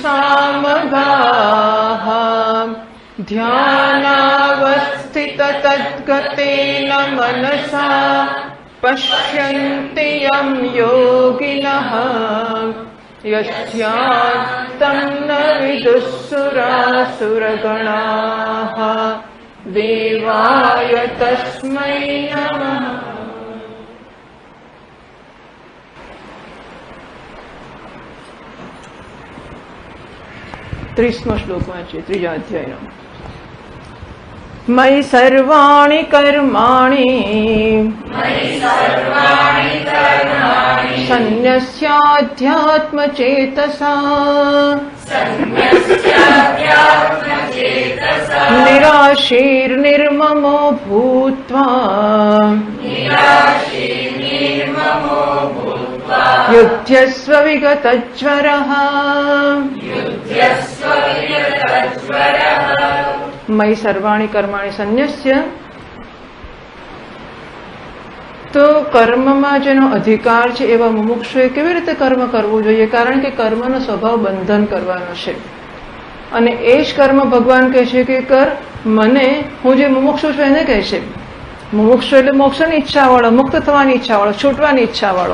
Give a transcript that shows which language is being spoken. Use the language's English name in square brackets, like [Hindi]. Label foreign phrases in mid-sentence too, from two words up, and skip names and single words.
[Sanskrit] सामगाः ध्यानावस्थिततद्गतेन मनसा पश्यन्ति यं योगिनः यस्यान्तं न विदुःसुरासुरगणाः देवाय तस्मै नमः। [Gujarati] 30મો શ્લોક વાંચીએ, 3જા અધ્યાયનો. [Sanskrit] मयि सर्वाणि कर्माणि सन्न्यस्याध्यात्मचेतसा निराशीर्निर्ममो भूत्वा युध्यस्व विगतज्वरः मयि सर्वाणि कर्माणि सन्न्यस्य. [Gujarati] તો કર્મમાં જેનો અધિકાર છે એવા મુમુક્ષુએ કેવી રીતે કર્મ કરવું જોઈએ? કારણ કે કર્મનો સ્વભાવ બંધન કરવાનો છે અને એ જ કર્મ ભગવાન કહે છે કે કર મને. હું જે મુમુક્ષુ છું એને કહે છે મુમુક્ષુ એટલે મોક્ષની ઈચ્છા વાળો, મુક્ત થવાની ઈચ્છા વાળો, છૂટવાની ઈચ્છા વાળો.